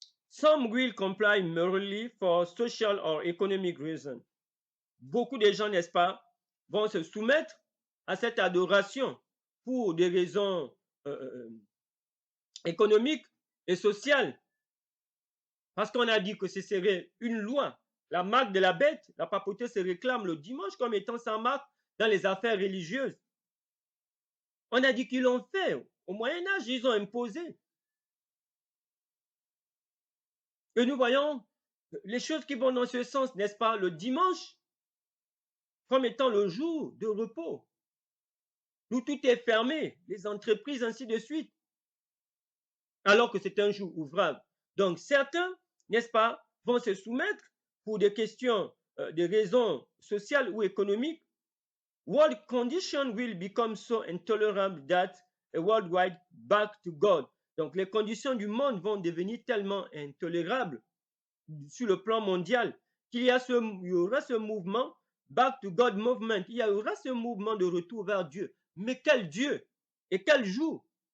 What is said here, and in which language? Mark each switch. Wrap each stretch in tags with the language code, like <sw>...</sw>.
<en>Some will comply merely for social or economic reasons.</en> <fr>Beaucoup de gens, n'est-ce pas, vont se soumettre à cette adoration pour des raisons économiques et sociales. Parce qu'on a dit que ce serait une loi. La marque de la bête, la papauté se réclame le dimanche comme étant sa marque dans les affaires religieuses. On a dit qu'ils l'ont fait. Au Moyen-Âge, ils ont imposé. Et nous voyons les choses qui vont dans ce sens, n'est-ce pas? Le dimanche, comme étant le jour de repos, où tout est fermé, les entreprises, ainsi de suite, alors que c'est un jour ouvrable. Donc certains, n'est-ce pas, vont se soumettre pour des questions, des raisons sociales ou économiques.</fr> <en>World conditions will become so intolerable that a worldwide back to God.</en> <fr>Donc les conditions du monde vont devenir tellement intolérables sur le plan mondial qu'il y aura ce mouvement</fr> <en>back to God movement.</en> <fr>Il y aura ce mouvement de retour vers Dieu. Mais quel Dieu? Et quel jour?</fr>